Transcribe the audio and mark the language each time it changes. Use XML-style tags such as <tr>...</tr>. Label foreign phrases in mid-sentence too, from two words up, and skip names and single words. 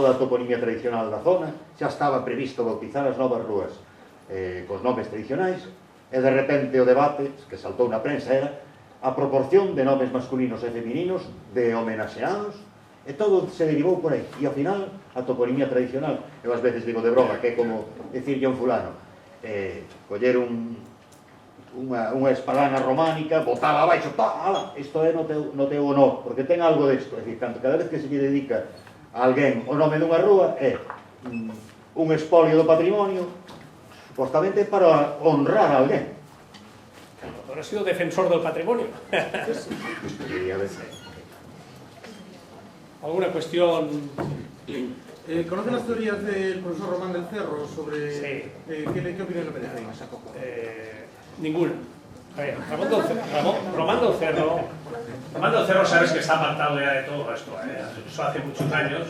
<gl>a toponimia tradicional da zona, xa estaba previsto bautizar as novas rúas cos nomes tradicionais, e de repente o debate que saltou na prensa era a proporción de nomes masculinos e femininos de homenaxeados, e todo se derivou por aí, e ao final a toponimia tradicional, eu ás veces digo de broma que é como decirlle a un fulano coller unha espadana románica, botala abaixo, isto é no teu honor, porque ten algo desto. É dicir, cada vez que se lle dedica a alguén o nome dunha rúa é un expolio do patrimonio, supostamente para honrar a alguén.</gl> <es>El doctor ha sido defensor del patrimonio. ¿Alguna cuestión? ¿Conocen las teorías del profesor Román del Cerro sobre Sí. qué opinión le merece? Ninguna. A ver, Román del Cerro sabes que está apartado ya de todo esto, eso hace muchos años.</es>